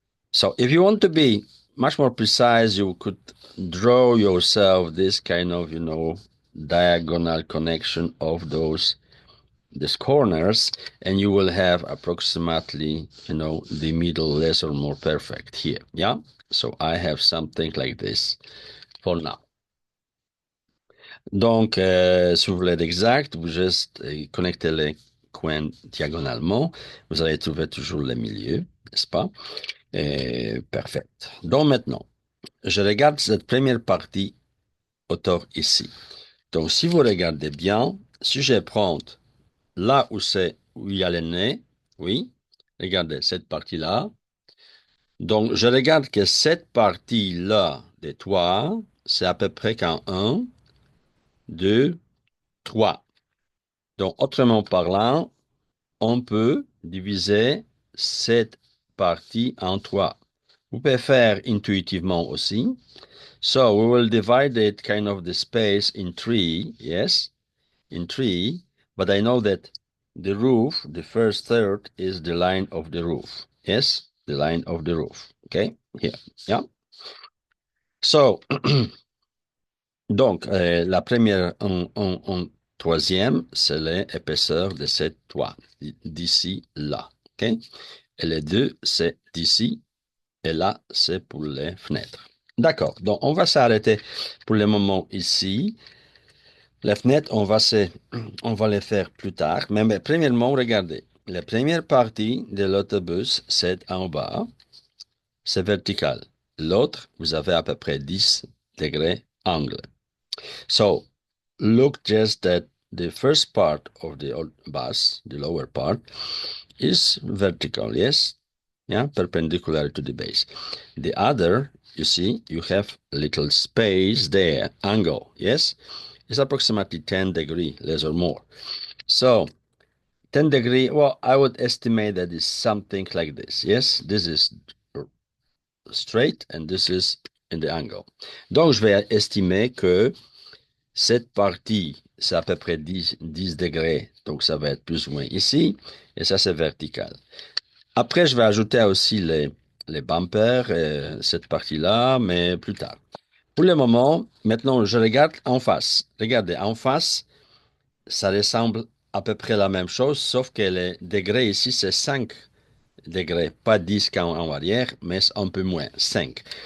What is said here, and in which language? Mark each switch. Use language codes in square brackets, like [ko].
[en] So if you want to be much more precise, you could draw yourself this kind of, diagonal connection of these corners, and you will have approximately, the middle less or more perfect here. Yeah. So I have something like this for now. [fr] Donc, si vous voulez être exact, vous juste connectez les coins diagonalement. Vous allez trouver toujours le milieu, n'est-ce pas? Parfait. Donc maintenant, je regarde cette première partie autour ici. Donc, si vous regardez bien, si je prends là où il y a le nez, oui, regardez cette partie-là. Donc, je regarde que cette partie-là des toits, c'est à peu près qu'en 1, 2, 3. Donc, autrement parlant, on peut diviser cette partie en 3. Vous pouvez faire intuitivement aussi. [en] So, we will divide it kind of the space in 3, yes, in 3, but I know that the roof, the first third, is the line of the roof. Yes, the line of the roof. Okay, here, yeah. [fr] So, donc, la première en troisième, c'est l'épaisseur de cette toit, d'ici là. OK? Et les deux, c'est d'ici et là, c'est pour les fenêtres. D'accord. Donc, on va s'arrêter pour le moment ici. Les fenêtres, on va les faire plus tard. Mais premièrement, regardez. La première partie de l'autobus, c'est en bas. C'est vertical. L'autre, vous avez à peu près 10 degrés angle. [en] So look just at the first part of the bus, the lower part, is vertical, yes? Yeah, perpendicular to the base. The other, you see, you have a little space there, angle, yes? It's approximately 10 degree, less or more. So 10 degree, well, I would estimate that is something like this, yes? This is straight and this is in the angle. [fr] Donc, je vais estimer que cette partie, c'est à peu près 10 degrés, donc ça va être plus ou moins ici, et ça c'est vertical. Après, je vais ajouter aussi les bumpers, cette partie-là, mais plus tard. Pour le moment, maintenant, je regarde en face. Regardez, en face, ça ressemble à peu près la même chose, sauf que les degrés ici, c'est 5 degrés, pas 10 en arrière, mais un peu moins, 5.